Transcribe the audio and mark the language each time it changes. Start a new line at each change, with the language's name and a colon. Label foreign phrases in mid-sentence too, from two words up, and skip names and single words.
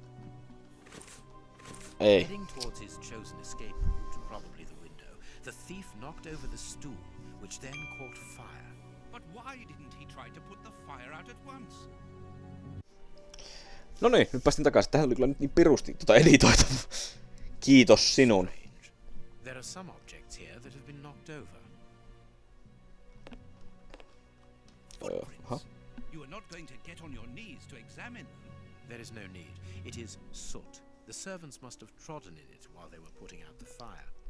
Finnish: Ei.
English: Heading towards his chosen escape route, probably the window, the thief knocked over the stool, which then caught fire. But why didn't he try to put the fire out at once?
Finnish: No niin, nyt päästin takaisin. Tähän oli kyllä nyt niin pirusti editoita. Kiitos sinun.
English: There are some objects here that have been knocked over. Footprints. You are not going to get on your knees to examine them. There is no need. It is soot. The servants must have trodden in it while they were putting out the fire.